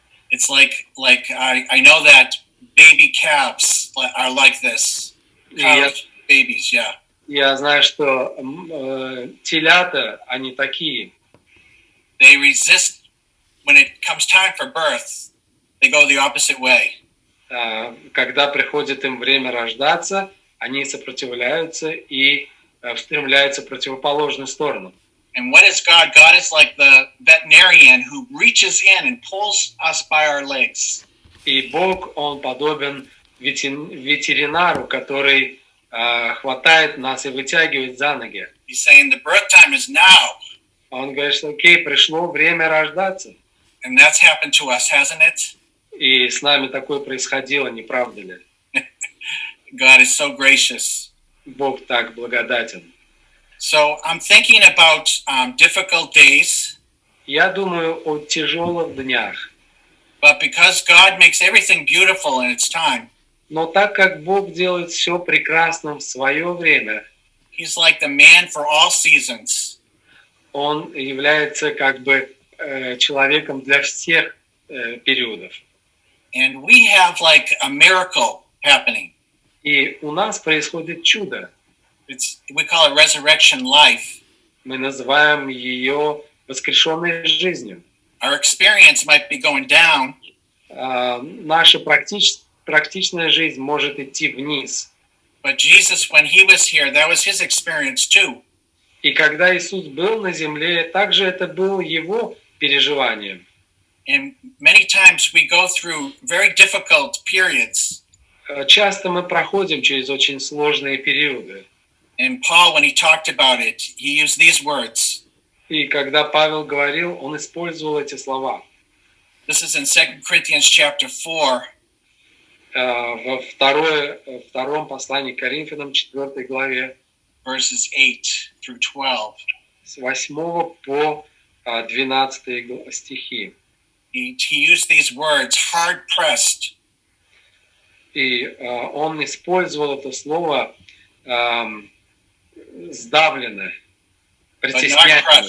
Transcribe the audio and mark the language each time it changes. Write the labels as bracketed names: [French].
[English] It's like I know that baby calves are like this. Babies, yeah. [Russian] Я знаю, что телята, они такие. [English] They resist when it comes time for birth. They go the opposite way. [Russian] Когда приходит им время рождаться, они сопротивляются и устремляются в противоположную сторону. [English] And what is God? God is like the veterinarian who reaches in and pulls us by our legs. [Russian] И Бог, он подобен ветеринару, который хватает нас и вытягивает за ноги. [English] He's saying the birth time is now. [Russian] Он говорит, что окей, пришло время рождаться. [English] And that's happened to us, hasn't it? [Russian] И с нами такое происходило, не правда ли? [English] God is so gracious. [Russian] Бог так благодатен. [English] So I'm thinking about difficult days. [Russian] Я думаю о тяжелых днях. [English] But because God makes everything beautiful in its time. [Russian] Но так как Бог делает все прекрасным в свое время, [English] He's like the man for all seasons. [Russian] Он является как бы человеком для всех периодов. [English] And we have like a miracle happening. [Russian] И у нас происходит чудо. [English] We call it resurrection life. [Russian] Мы называем ее воскрешенной жизнью. [English] Our experience might be going down. [Russian] Наша практичная жизнь может идти вниз. [English] But Jesus, when he was here, that was his experience too. [Russian] И когда Иисус был на земле, также это было его переживанием. [English] And many times we go through very difficult periods. [Russian] Часто мы проходим через очень сложные периоды. [English] And Paul, when he talked about it, he used these words. [Russian] И когда Павел говорил, он использовал эти слова. [English] This is in 2 Corinthians chapter 4. [Russian] Во втором послании к Коринфянам, 4 главе, [English] verses 8 through 12. [Russian] С 8 по 12 стихи. [English] He used these words, hard pressed. [Russian] И он использовал это слово сдавленно, притеснять,